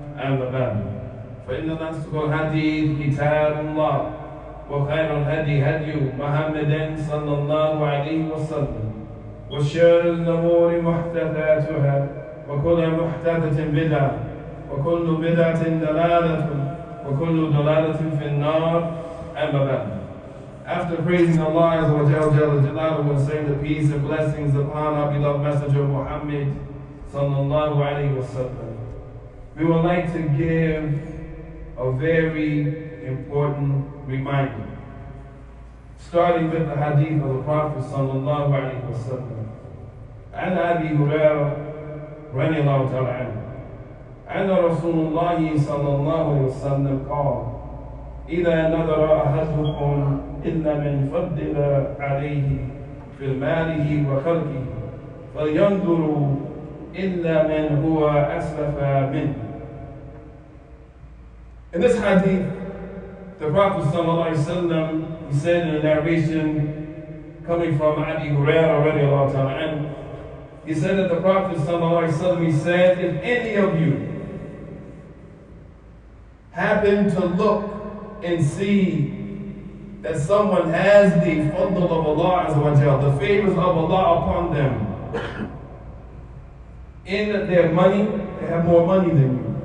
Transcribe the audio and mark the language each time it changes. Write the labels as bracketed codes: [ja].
[ar] أما بعد فإن أصدق الحديث كتاب الله وخير الهدي هدي محمد صلى الله عليه وسلم وشر الأمور محدثاتها وكل محدثة بدعة وكل بدعة ضلالة وكل ضلالة في النار. أما بعد. [en] After praising Allah Azza wa Jalla and saying the peace and blessings upon our beloved Messenger Muhammad sallallahu alayhi wa sallam, we would like to give a very important reminder, starting with the hadith of the Prophet sallallahu alayhi wa sallam. [ar] عن أبي هريرة رضي الله تعالى عنه أن رسول الله صلى الله عليه وسلم قال: إذا نظر أحدكم إلا من فضل عليه في ماله وخلقه فلينظر إلا من هو أسلف منه. [en] In this hadith, the Prophet ﷺ, he said in a narration coming from Abi Hurairah radiallahu ta'ala anhu, he said that the Prophet ﷺ, he said, if any of you happen to look and see that someone has the fadl of Allah Azza wa Jalla, the favors of Allah upon them, in their money, they have more money than you.